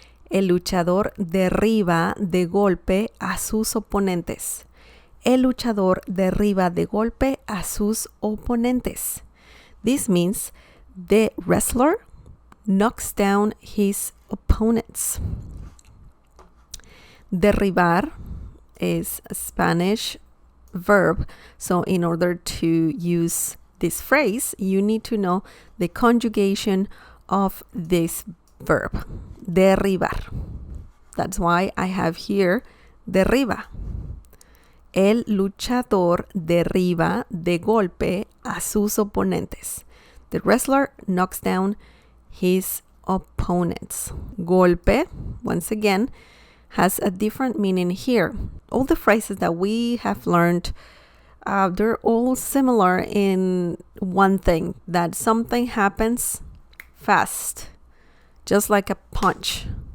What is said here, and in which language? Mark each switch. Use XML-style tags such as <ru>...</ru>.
<es>El luchador derriba de golpe a sus oponentes. El luchador derriba de golpe a sus oponentes.</es> <en>This means the wrestler knocks down his opponents. Derribar is a Spanish verb, so in order to use this phrase, you need to know the conjugation of this verb, derribar. That's why I have here derriba.</en> <es>El luchador derriba de golpe a sus oponentes.</es> <en>The wrestler knocks down his opponents. Golpe, once again, has a different meaning here. All the phrases that we have learned, they're all similar in one thing, that something happens fast, just like a punch.</en>